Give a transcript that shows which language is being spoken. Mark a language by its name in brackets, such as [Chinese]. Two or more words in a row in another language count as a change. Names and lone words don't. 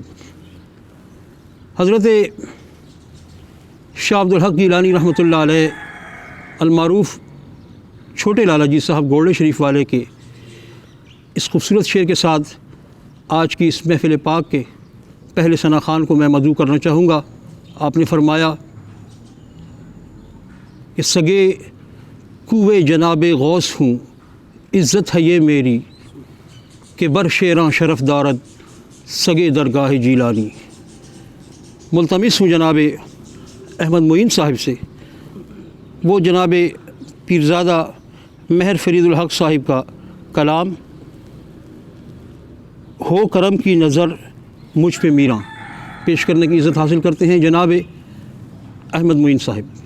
[Urdu] حضرت شاہ عبد الحق گیلانی [Arabic] رحمۃ اللہ علیہ [Urdu] المعروف چھوٹے لالا جی صاحب گولڑے شریف والے کے اس خوبصورت شعر کے ساتھ آج کی اس محفل پاک کے پہلے ثنا خان کو میں مدعو کرنا چاہوں گا۔ آپ نے فرمایا کہ سگے کوے جناب غوث ہوں، عزت ہے یہ میری کہ [Persian] بر شیراں شرف دارد سگے درگاہ جیلانی۔ [Urdu] ملتمس ہوں جناب احمد معین صاحب سے وہ جناب پیرزادہ مہر فرید الحق صاحب کا کلام ہو کرم کی نظر مجھ پہ میراں پیش کرنے کی عزت حاصل کرتے ہیں جناب احمد معین صاحب۔